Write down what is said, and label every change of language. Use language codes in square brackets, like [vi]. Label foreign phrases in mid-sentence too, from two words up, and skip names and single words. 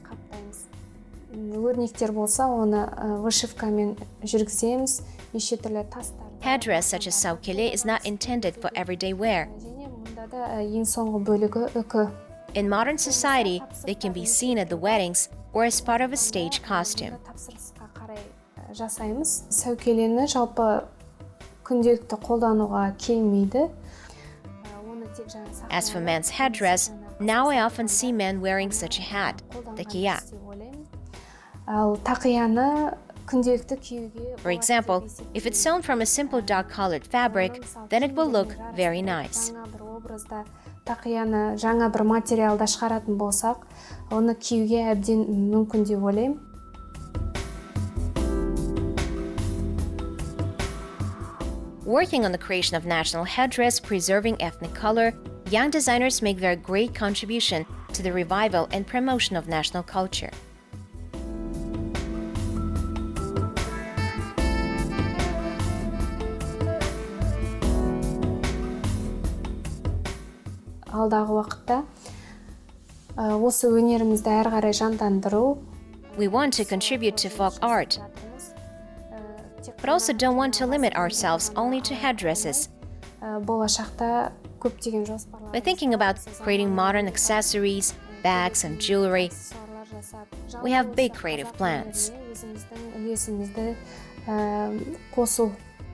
[en] Headdress such as Saukeli is not intended for everyday wear. In modern society, they can be seen at the weddings or as part of a stage costume. [kk] Saukeli'ні жалпы күнделікті қолдануға келмейді. [en] As for men's headdress, now I often see men wearing such a hat, takiya. For example, if it's sewn from a simple dark-colored fabric, then it will look very nice. [kk] Тақияны жаңа бір материалда шығаратын болсақ, оны киюге әбден мүмкін деп ойлаймын. [en] Working on the creation of national headdress, preserving ethnic color, young designers make their great contribution to the revival and promotion of national culture. [kk] Алдағы уақытта осы өнерімізді әрі қарай жандандыру. [en] We want to contribute to folk art, but also don't want to limit ourselves only to headdresses. [kk] Болашақта көптеген жоспарлар. [en] We're thinking about creating modern accessories, bags, and jewelry. We have big creative plans. [kk] Өзіміздің үлесімізді қосу